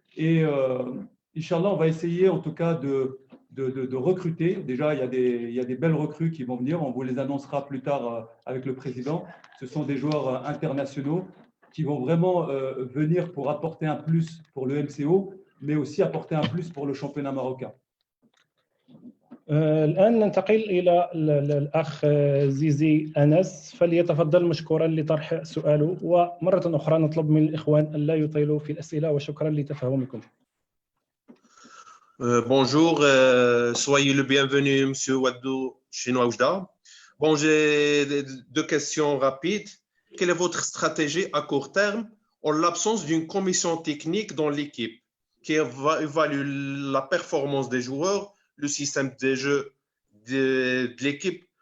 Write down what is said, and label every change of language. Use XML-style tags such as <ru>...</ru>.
<fr>Et Inch'Allah, on va essayer en tout cas de recruter. Déjà, il y a des belles recrues qui vont venir, on vous les annoncera plus tard avec le président. Ce sont des joueurs internationaux qui vont vraiment venir pour apporter un plus pour le MCO, mais aussi apporter un plus pour le championnat marocain.</fr> <ar>الآن ننتقل إلى الأخ زيزي أنس، فليتفضل مشكورا لطرح سؤاله، ومرة أخرى نطلب من الإخوان ألا يطيلوا في الأسئلة، وشكرا لتفهمكم.</ar> <fr>Bonjour, soyez le bienvenu, Monsieur Wadou Chinois Oujda. Bon, j'ai 2 questions rapides. Quelle est votre stratégie à court terme en l'absence d'une commission technique dans l'équipe qui évalue la performance des joueurs, le système de jeu de l'équipe?</fr>